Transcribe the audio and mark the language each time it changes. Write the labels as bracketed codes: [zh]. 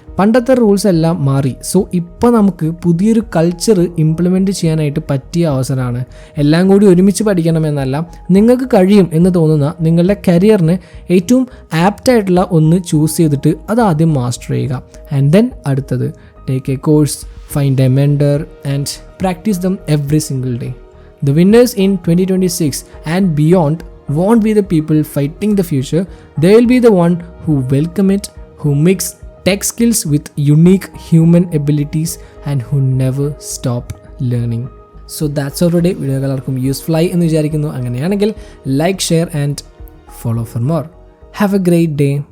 [ml] പണ്ടത്തെ റൂൾസ് എല്ലാം മാറി. സോ ഇപ്പോൾ നമുക്ക് പുതിയൊരു കൾച്ചർ ഇംപ്ലിമെൻറ്റ് ചെയ്യാനായിട്ട് പറ്റിയ അവസരമാണ്. എല്ലാം കൂടി ഒരുമിച്ച് പഠിക്കണമെന്നല്ല, നിങ്ങൾക്ക് കഴിയും എന്ന് തോന്നുന്ന നിങ്ങളുടെ കരിയറിന് ഏറ്റവും ആപ്റ്റായിട്ടുള്ള ഒന്ന് ചൂസ് ചെയ്തിട്ട് അത് ആദ്യം മാസ്റ്റർ ചെയ്യുക. [en] And then അടുത്തത് take a course, find a mentor and practise them every single day. The winners in 2026 and beyond won't be the people fighting the future. They will be the one who welcome it, who mix tech skills with unique human abilities and who never stop learning. So that's all today. [ml] Video എല്ലാവർക്കും useful ആയി എന്ന് വിചാരിക്കുന്നു. അങ്ങനെയാണെങ്കിൽ [en] Like, share and follow for more. Have a great day.